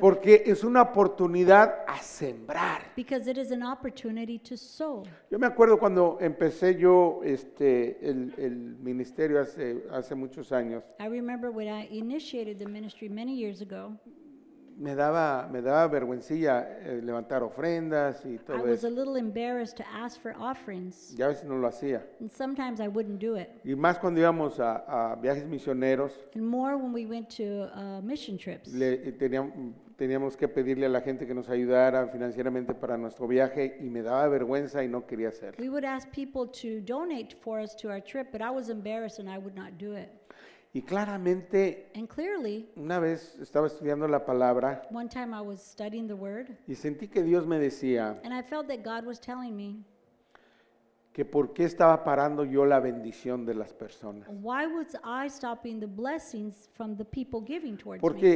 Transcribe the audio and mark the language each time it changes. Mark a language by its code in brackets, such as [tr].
[es] porque es una oportunidad a sembrar. [en] Because it is an opportunity to sow. [es] Yo me acuerdo cuando empecé yo el ministerio hace muchos años, [en] I remember when I initiated the ministry many years ago, [es] me daba vergüencilla levantar ofrendas y [en] I [es] todo [en] was a [es] eso. [en] little embarrassed to ask for offerings, [es] Ya a veces no lo hacía. [en] and sometimes I wouldn't do it. [es] Y más cuando íbamos a viajes misioneros, [en] And more when we went to mission trips. [es] teníamos que pedirle a la gente que nos ayudara financieramente para nuestro viaje y me daba vergüenza y no quería hacerlo. [en] We would ask people to donate for us to our trip, but I was embarrassed and I would not do it. [es] Y claramente, [en] And clearly, [es] una vez estaba estudiando la palabra [en] one time I was studying the word, [es] y sentí que Dios me decía [en] and I felt that God was telling me, [es] que por qué estaba parando yo la bendición de las personas. [en] why was I stopping the blessings from the people giving towards me?